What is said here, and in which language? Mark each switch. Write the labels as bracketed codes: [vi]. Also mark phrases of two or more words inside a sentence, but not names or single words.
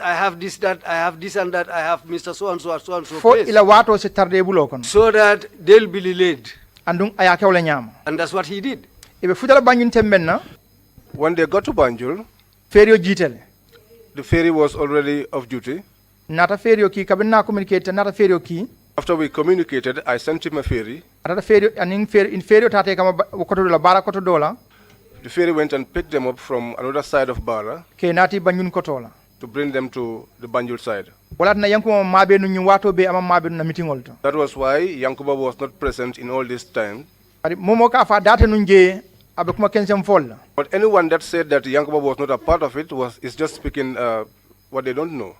[en] I have this, that, I have this and that, I have Mr. So-and-so, so-and-so place. So that they'll be delayed. And that's what he did. When they got to Banjul, the ferry was already off duty. [man] Nata ferio ki kabina communicate nata ferio ki. [en] After we communicated, I sent him a ferry. [man] Nata ferio and in ferio tate kama koto dola bara koto dola. [en] The ferry went and picked them up from another side of Bara. [man] Ke nati Banjul kotola. [en] To bring them to the Banjul side. That was why Yankuba was not present in all this time. But anyone that said that Yankuba was not a part of it is just speaking what they don't know.